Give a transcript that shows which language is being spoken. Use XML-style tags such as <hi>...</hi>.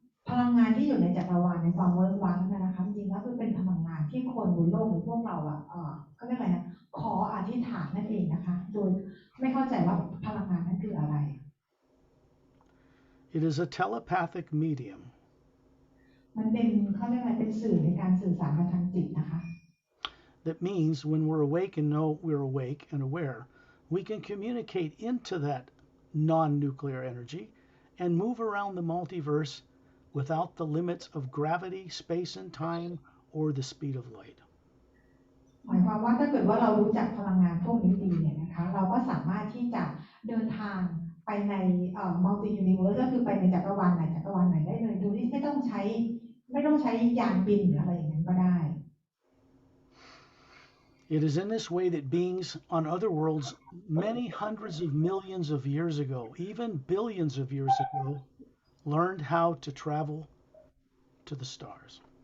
<th>พลังงานที่อยู่ในจักรวาลในความเวิร์กว้างนะคะจริงๆแล้วคือเป็นพลังงานที่คนบนโลกหรือพวกเราก็เรียกอะไรนะขออธิษฐานนั่นเองนะคะโดยไม่เข้าใจว่าพลังงานนั้นคืออะไร</th> <en>It is a telepathic medium.</en> <th>มันเป็นเขาเรียกอะไรเป็นสื่อในการสื่อสารกันทางจิตนะคะ</th> <en>That means when we're awake and know we're awake and aware, we can communicate into that non-nuclear energy and move around the multiverse without the limits of gravity, space and time, or the speed of light.</en> <th>หมายความว่าถ้าเกิดว่าเรารู้จักพลังงานพวกนี้ดีเนี่ยนะคะเราก็สามารถที่จะเดินทางไปในมัลติยูนิเวิร์สก็คือไปในจักรวาลไหนจักรวาลไหนได้เลยโดยที่ไม่ต้องใช้ยานบินหรืออะไรอย่างนั้นก็ได้</th> <en>It is in this way that beings on other worlds many hundreds of millions of years ago, even billions of years ago, learned how to travel to the stars.</en>